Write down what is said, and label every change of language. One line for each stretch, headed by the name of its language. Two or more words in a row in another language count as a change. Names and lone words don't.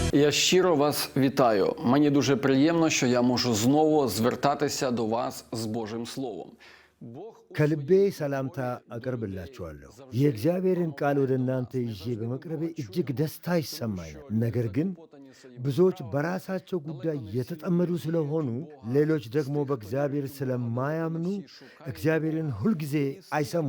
Ukrainian: Я щиро вас вітаю. Мені дуже приємно, що я можу знову звертатися до вас з Божим Словом.
Amharic: ከልቤ ሰላምታ አቀርብላችኋለሁ። የእግዚአብሔርን ቃል ወደ እናንተ ይዤ በመቅረቤ እጅግ ደስታ ይሰማኛል። ነገር ግን ብዙዎች በራሳቸው ጉዳይ የተጠመዱ ስለሆኑ፣ ሌሎች ደግሞ በእግዚአብሔር ስለማያምኑ እግዚአብሔርን ሁልጊዜ አይሰሙም።